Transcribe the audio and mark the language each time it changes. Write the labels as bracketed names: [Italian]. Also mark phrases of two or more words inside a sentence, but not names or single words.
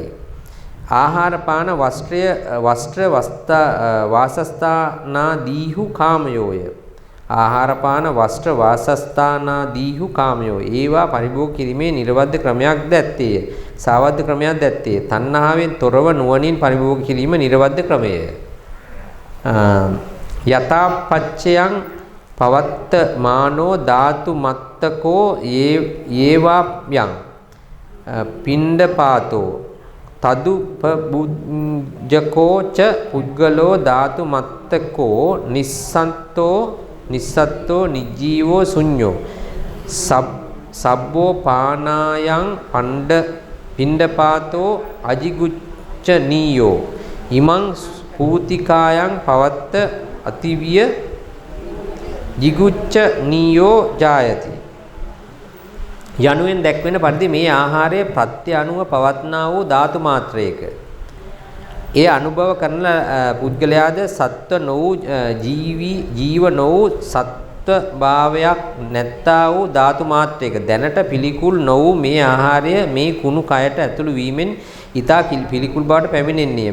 [Sinhala] ආහාර පාන වස්ත්‍ර වාසස්ථානාදීහු කාමයෝය. ආහාර පාන වස්ත්‍ර වාසස්ථානාදීහු කාමයෝ. ඒවා පරිභෝග කිරීමේ නිර්වද්ද ක්‍රමයක් දැත්තේය. සාවද්ද ක්‍රමයක් දැත්තේය. තණ්හාවෙන් තොරව නුවණින් පරිභෝග කිරීම නිර්වද්ද ක්‍රමය. [Pali] යථාපච්චයන් පවත්ත මානෝ ධාතු මත්තකෝ ඒවා යං පිණ්ඩපාතෝ තදුපබුජ්ජකෝ ච පුද්ගලෝ ධාතු මත්තකෝ නිස්සත්තෝ නිජීවෝ ශුඤ්ඤෝ සබ්බෝ පානායන් පිණ්ඩපාතෝ අජිගුච්ඡනීයෝ ඉමං පූතිකායන් පවත්ත අතිවිය ජිගුච්ඡනීයෝ ජායති. [Sinhala] යනුවෙන් දැක්වෙන පරිදි මේ ආහාරයේ ප්‍රත්‍ය අනුව පවත්නා වූ ධාතු මාත්‍රයක ඒ අනුභව කරන පුද්ගලයාද සත්ව නොවූ ජීව නොවූ සත්ව භාවයක් නැත්තා වූ ධාතු මාත්‍රයක දැනට පිළිකුල් නොවූ මේ ආහාරය මේ කුණු කයට ඇතුළු වීමෙන් ඊතා පිළිකුල් බවට පැමිණෙන්නේ.